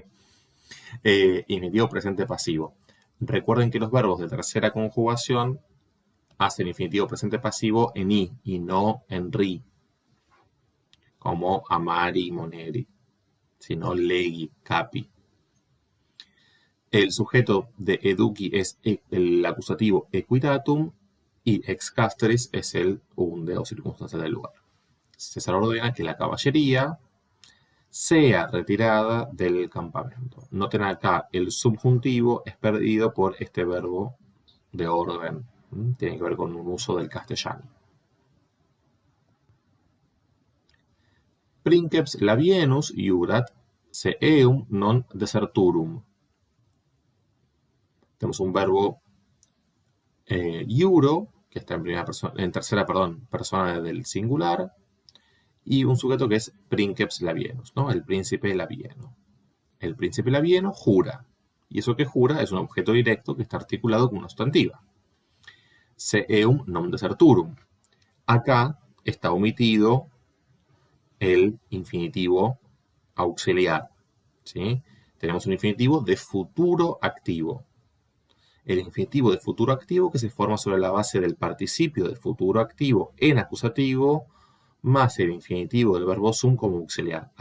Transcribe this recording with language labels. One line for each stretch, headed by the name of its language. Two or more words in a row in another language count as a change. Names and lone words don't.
Spanish: Infinitivo presente pasivo. Recuerden que los verbos de tercera conjugación hacen infinitivo presente pasivo en i y no en ri, como
Latin: amari, moneri,
Spanish: sino
Latin: legi, capi.
Spanish: El sujeto de educi es el acusativo equitatum y
Latin: ex castris
Spanish: es el unde o circunstancia del lugar. César ordena que la caballería sea retirada del campamento. Noten acá, el subjuntivo es perdido por este verbo de orden. Tiene que ver con un uso del castellano.
Latin: Princeps Labienus iurat se eum non deserturum.
Spanish: Tenemos un verbo iuro, que está en tercera persona del singular, y un sujeto que es
Latin: Princeps Labienus,
Spanish: ¿no?, el príncipe labieno. El príncipe labieno jura, y eso que jura es un objeto directo que está articulado con una sustantiva.
Latin: Se eum non deserturum.
Spanish: Acá está omitido el infinitivo auxiliar, ¿sí? Tenemos un infinitivo de futuro activo. El infinitivo de futuro activo que se forma sobre la base del participio de futuro activo en acusativo más el infinitivo del verbo sum como auxiliar.